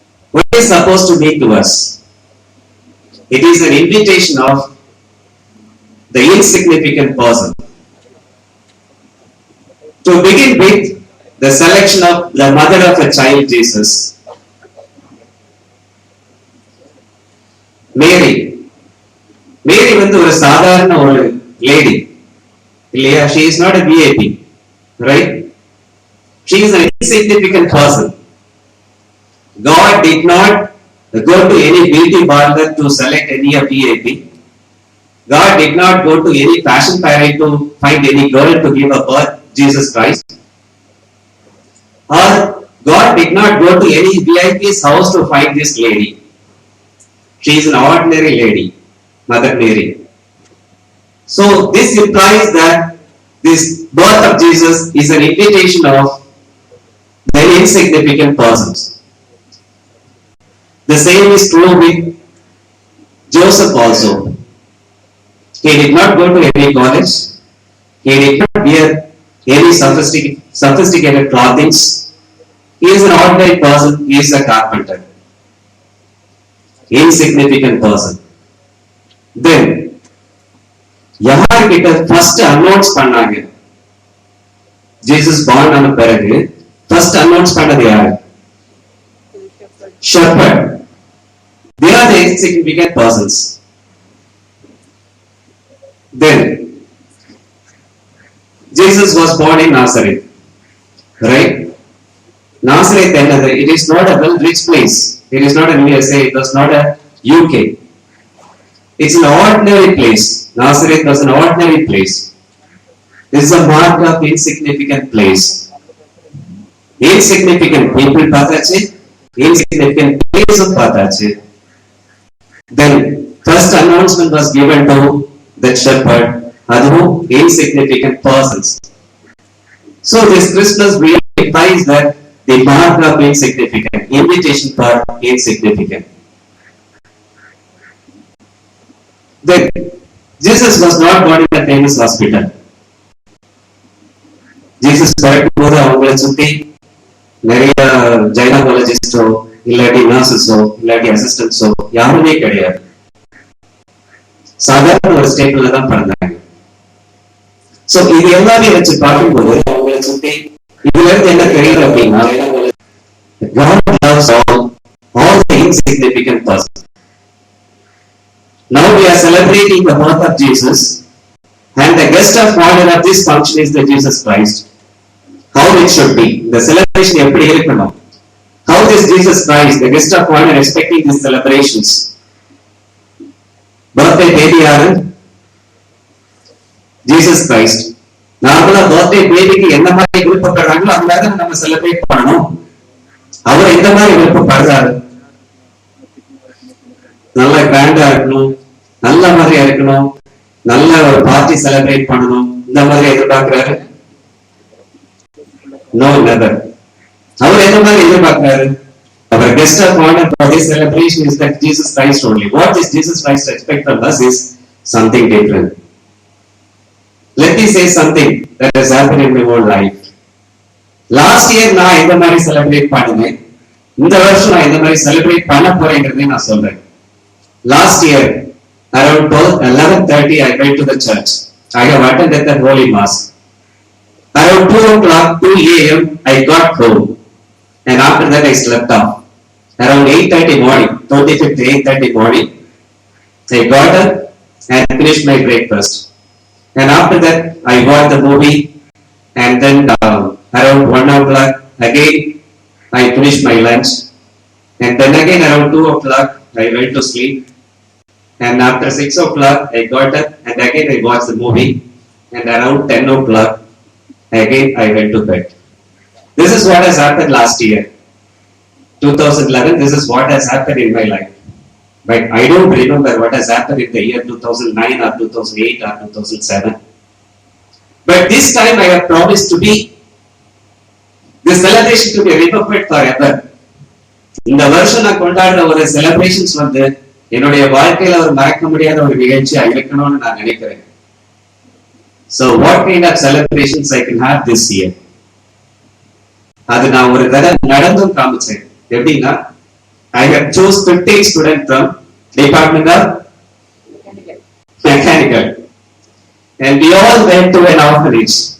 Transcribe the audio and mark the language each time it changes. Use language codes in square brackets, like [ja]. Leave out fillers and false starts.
[en] What is supposed to mean to us? It is an invitation of the insignificant person. To begin with, the selection of the mother of a child Jesus, Mary. Mary [ta] வந்து ஒரு சாதாரண ஒரு lady இல்லையா? [en] She is not a VIP, right? She is an insignificant person. God did not go to any beauty parlor to select any of VIP. God did not go to any fashion parade to find any girl to give a birth, Jesus Christ. Or God did not go to any VIP's house to find this lady. She is an ordinary lady, Mother Mary. So this implies that this birth of Jesus is an invitation of very insignificant persons. The same is true with Joseph also. He did not go to any college. He did not wear any sophisticated clothing. He is an ordinary person. He is a carpenter. Insignificant person. [ta] Then யார்கிட்ட first announce பண்ணாங்க Jesus born ஆன பிறகு first announce பண்ணது யாரு? [en] shepherd. They are the insignificant persons. Then Jesus was born in Nazareth, right? Nazareth another, it is not a well rich place. It is not a USA, it was not a UK. It's an ordinary place. Nazareth was an ordinary place. This is a mark of insignificant place. Insignificant people [ta] பார்த்தாச்சு, [en] insignificant place [ta] பார்த்தாச்சு. [en] Then first announcement was given to the shepherd, [ta] அதுவும் [en] insignificant persons. So this Christmas really implies that the mark of insignificant, invitation for insignificant. Then Jesus was not born in a famous hospital. [ta] Jesus பிறக்கும் போது அவங்களை சுத்தி நிறைய கைனகாலஜிஸ்டோ இல்லாட்டி நர்சஸோ இல்லாட்டி அசிஸ்டன்ஸோ யாருமே கிடையாது. சாதாரண ஒரு ஸ்டேட்ல தான் பிறந்தாங்க. சோ இது எல்லாமே வச்சு பார்க்கும்போது அவங்களை சுத்தி இதுல இருந்து என்ன தெரியுது அப்படின்னா [en] God loves all the insignificant persons. Now we are celebrating the birth of Jesus. And the guest of honor of this function is the Jesus Christ. How it should be. The celebration [ta] எப்படி இருக்கணும். [en] How this Jesus Christ, the guest of honor, expecting these celebrations. Birthday baby [ta] யாரு? [en] Jesus Christ. [ta] நார்மலா birthday பேபிக்கு என்ன மாதிரி விருப்பப்படுறாங்களோ அந்த மாதிரி நம்ம செலிப்ரேட் பண்ணணும். அவர் எந்த மாதிரி விருப்பப்படுறாரு? நல்ல கிராண்டா இருக்கணும், நல்ல மாதிரியா இருக்கணும், நல்ல ஒரு பார்ட்டி செலிப்ரேட் பண்ணணும், இந்த மாதிரி எதிர்பார்க்கிறாரு? [en] No, never. [ta] அவர் எந்த மாதிரி எதிர்பார்க்கிறாரு? [en] Our guest of honor for this celebration is that Jesus Christ only. What does Jesus Christ expect from us is something different. Let me say something that has happened in my whole life. Last year [ta] நான் இந்த மாதிரி celebrate பண்ணினேன். இந்த வருஷம் நான் இந்த மாதிரி celebrate பண்ண போறேங்கிறதை நான் சொல்றேன். [en] Last year around 11:30 I went to the church. I have attended the Holy Mass. Around 2 a.m. I got home, and after that I slept off. Around 8:30 morning, 25th 8:30 morning, I got up and finished my breakfast. And after that, I watched the movie, and then around 1 o'clock again I finished my lunch, and then again around 2 o'clock I went to sleep, and after 6 o'clock I got up and again I watched the movie, and around 10 o'clock again I went to bed. This is what has happened last year, 2011. This is what has happened in my life. But I don't remember what has happened in the year 2009 or 2008 or 2007. But this time I have promised to be, this celebration to be remembered forever. [ta] இந்த வருஷம் நான் கொண்டாடுற ஒரு celebrations வந்து என்னுடைய வாழ்க்கையில ஒரு மறக்க முடியாத ஒரு நிகழ்ச்சியா இருக்கணும்னு நான் நினைக்கிறேன். [en] So what kind of celebrations I can have this year? [ta] அது நான் ஒரு தடவை நடந்தும் காமிச்சேன். எப்படின்னா, [en] I have chose 15 students from Department of Mechanical, and we all went to an orphanage.